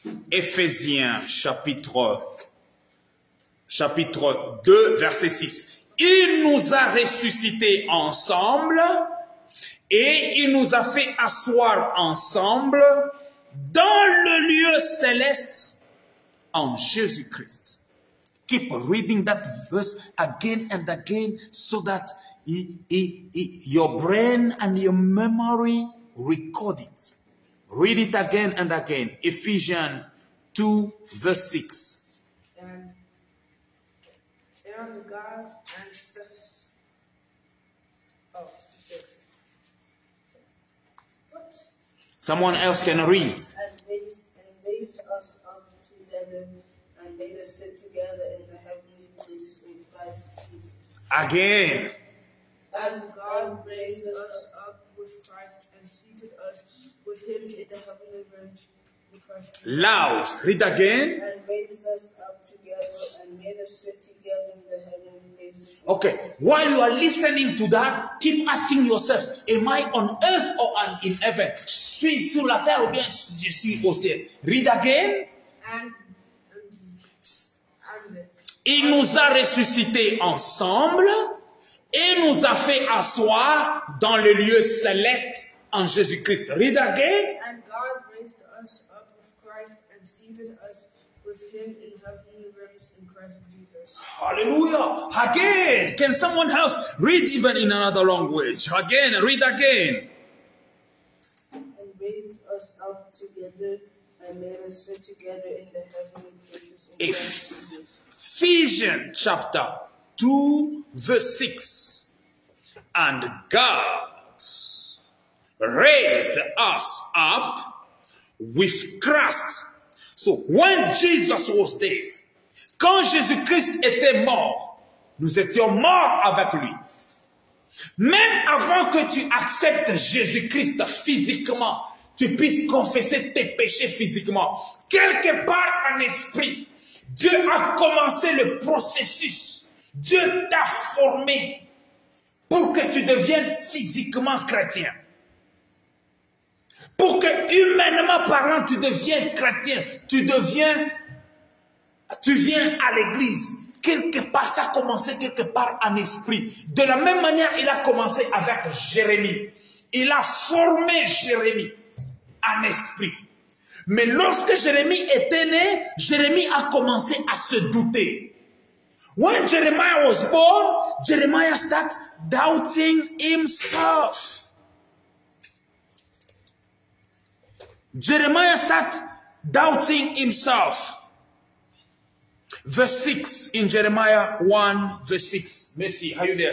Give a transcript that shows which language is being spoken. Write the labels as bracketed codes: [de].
[fr] Éphésiens chapitre 2 verset 6. Il nous a ressuscités ensemble et il nous a fait asseoir ensemble dans le lieu céleste en Jésus-Christ. [en] Keep reading that verse again and again so that your brain and your memory record it. Read it again and again. Ephesians 2 verse 6. And God and says, oh, what? Someone else can read. And raised us up together and made us sit together in the heavenly places in Christ Jesus. Again. And God raised us up with Christ and seated us with him in the heavenly realms in Christ Jesus. Loud. Read again. And raised us up together and made us sit together in the heavenly places. Okay. While you are listening to that, keep asking yourself, am I on earth or in heaven? [fr] Je suis sur la terre ou bien je suis au ciel? Read again. Il nous a ressuscités ensemble et nous a fait asseoir dans le lieu céleste en Jésus-Christ. [en] Read again. And God raised us up with Christ and seated us with him in heavenly realms in Christ Jesus. Hallelujah. Again. Can someone else read even in another language? Again. Read again. And raised us up together and made us sit together in the heavenly places in Christ Jesus. Ephesians chapter 2 verse 6. And God raised us up with Christ. [fr] So when Jesus was dead, quand Jésus-Christ était mort, nous étions morts avec lui. Même avant que tu acceptes Jésus-Christ physiquement, tu puisses confesser tes péchés physiquement, quelque part en esprit, Dieu a commencé le processus. Dieu t'a formé pour que tu deviennes physiquement chrétien. Pour que, humainement parlant, tu deviennes chrétien. Tu viens à l'église. Quelque part, ça a commencé quelque part en esprit. De la même manière, il a commencé avec Jérémie. Il a formé Jérémie en esprit. Mais lorsque Jérémie était né, Jérémie a commencé à se douter. [en] When Jeremiah was born, Jeremiah started doubting himself. Jeremiah started doubting himself. Verse 6 in Jeremiah 1, verse 6. Messi, are you there?